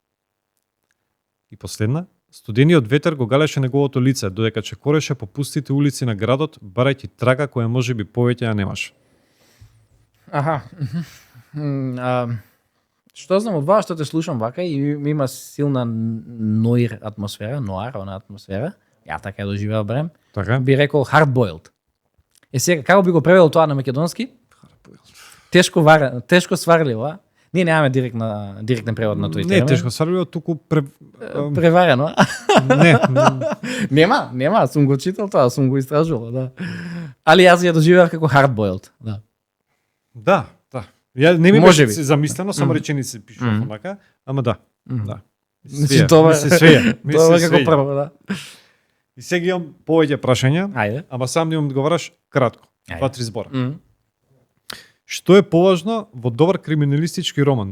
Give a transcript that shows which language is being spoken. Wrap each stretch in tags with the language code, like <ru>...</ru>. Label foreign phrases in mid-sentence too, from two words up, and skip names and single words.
<mk>И последна, студениот ветер го галеше неговото лице, додека чекореше по пустите улици на градот, барајќи трага која можеби повеќе ја немаше. Што знам од вас, што те слушам вака и има силна ноир атмосфера, она атмосфера. Ја така ја доживеав барем. Така? Би рекол hard-boiled. Сега, како би го превел тоа на македонски? Hard-boiled. Тешко сварливо, Ние немаме директен превод на тој термин. Не, тешко сварливо, туку преварено. Не. Нема, сум го читал тоа, сум го истражувал, да. Али јас ја доживеав како hard-boiled, да. Да. Ја не ми Може беше би. замислено, само реченица пишував онака, ама да. Да. Значи тоа се свеја. Тоа е како прво, да. И сега имам повеќе прашања, Ајде. ама сам не одговараш кратко. Ајде. 2-3 збора. Што е поважно во добар криминалистички роман?</mk>